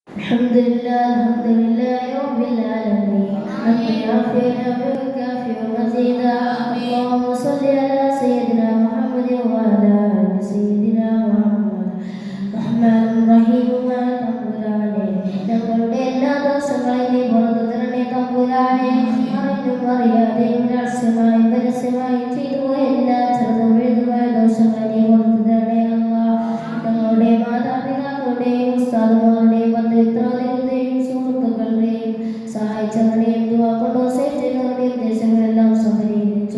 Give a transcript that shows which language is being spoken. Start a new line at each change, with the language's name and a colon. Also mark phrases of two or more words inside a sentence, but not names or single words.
Arabic: الحمد لله رب العالمين حمدا يعافينا ويكافئ مزيدا اللهم صل على سيدنا محمد وعلى آل سيدنا محمد رحمن
Malayalam: റഹീമുമായ തമ്പുരാനെ ഞങ്ങളുടെ എല്ലാ ദോഷങ്ങളെയും പുറത്തു തരണേ തമ്പുരാനെ അറിഞ്ഞും അറിയാതെയും രഹസ്യമായും പരസ്യമായും ചെയ്തു പോയ എല്ലാ ചെറുതും വലുതുമായ ദോഷങ്ങളെയും പുറത്തു തരണേ അമ്മ ഞങ്ങളുടെ മാതാപിതാക്കളുടെയും ഉസ്താദുമാരുടെയും ബന്ധുമിത്രാദികളുടെയും സുഹൃത്തുക്കളുടെയും സഹായിച്ചവരുടെയും ദുആകൊണ്ടോ സേവനങ്ങളുടെയും ഉദ്ദേശങ്ങളെല്ലാം സഫലീകരിച്ചു